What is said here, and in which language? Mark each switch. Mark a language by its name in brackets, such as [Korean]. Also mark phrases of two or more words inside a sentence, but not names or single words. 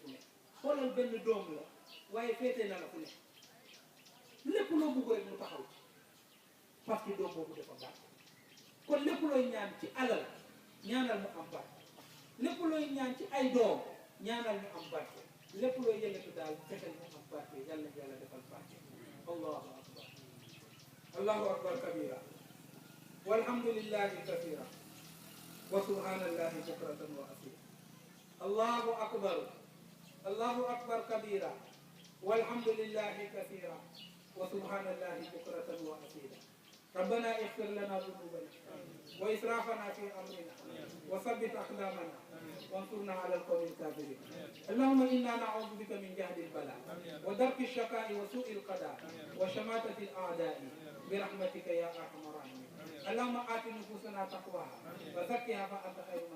[Wolof] fu ne xoolal benn doom la waaye féete na la fu ne lépp loo bugg rek mu taxaw ci [French] parce que [Wolof] doom boobu dafa barke kon lépp looy ñaan ci alal ñaanal mu am barke lépp looy ñaan ci ay doom ñaanal ñu am barke lépp looy yëngatu daal fexeel mu am barke yàlla yàlla defal barke [Arabic] الله أكبر الله أكبر كبيرا والحمد لله كثيرا وسبحان الله بكرة وأصيلا الله أكبر كبيرا والحمد لله كثيرا وسبحان الله بكرة وأصيلا ربنا اغفر لنا ذنوبنا وإسرافنا في أمرنا وثبت أقدامنا وانصرنا على القوم الكافرين اللهم إنا نعوذ بك من جهد البلاء ودرك الشقاء وسوء القضاء وشماتة الأعداء برحمتك يا أرحم الراحمين اللهم آت نفوسنا تقواها وزكها فأنت خير من